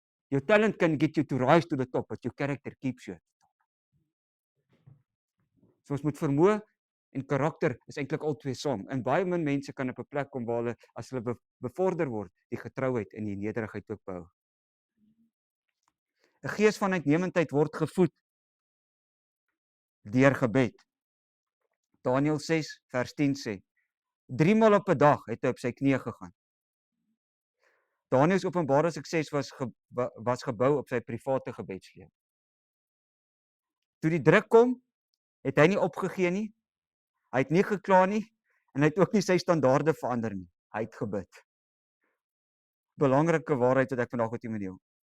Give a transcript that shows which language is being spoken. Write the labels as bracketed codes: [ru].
[en] Your talent can get you to rise to the top, but your character keeps you at the top. [af] So ons moet vermoë en karakter is eintlik albei saam. En baie min mense kan op 'n plek kom waar hulle as hulle bevorder word, die getrouheid en die nederigheid ook behou. 'n Gees van uitnemendheid word gevoed deur gebed. Daniël 6 vers 10 sê, 3 maal op 'n dag het hy op sy knieë gegaan. Daniël se openbare sukses was gebou op sy private gebedslewe. Toe die druk kom, het hy nie opgegee nie. Hy het nie gekla nie en hy het ook nie sy standaarde verander nie. Hy het gebid. Belangrike waarheid wat ek vandag met julle deel.